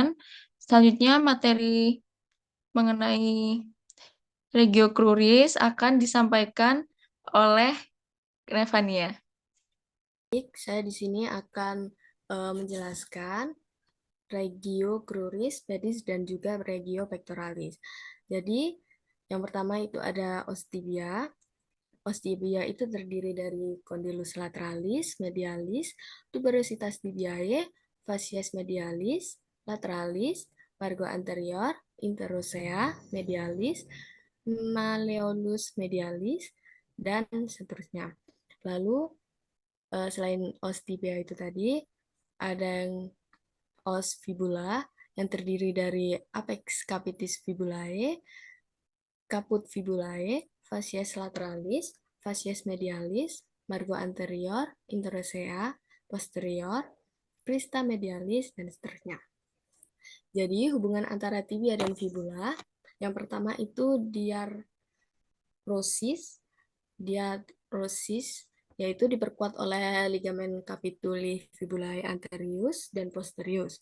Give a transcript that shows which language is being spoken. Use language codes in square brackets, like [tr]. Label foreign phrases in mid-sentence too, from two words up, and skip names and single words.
[id] Selanjutnya, materi mengenai [la] regio cruris [id] akan disampaikan oleh Revania. Baik, saya di sini akan menjelaskan [la] regio cruris, pedis, [id] dan juga [la] regio pectoralis. [id] Jadi, yang pertama itu ada ostibia. [la] Ostibia [id] itu terdiri dari [la] condylus lateralis, medialis, tuberositas tibiae, facies medialis, lateralis, margo anterior, interosea, medialis, malleolus medialis, [id] dan seterusnya. Lalu, selain ostibia itu tadi, ada yang [la] os fibula, [id] yang terdiri dari [la] apex capitis fibulae, caput fibulae, facies lateralis, facies medialis, margo anterior, interosea, posterior, crista medialis, [id] dan seterusnya. Jadi hubungan antara tibia dan fibula, yang pertama itu diarosis, yaitu diperkuat oleh ligamen [la] capituli fibulae anterius [id] dan posterius.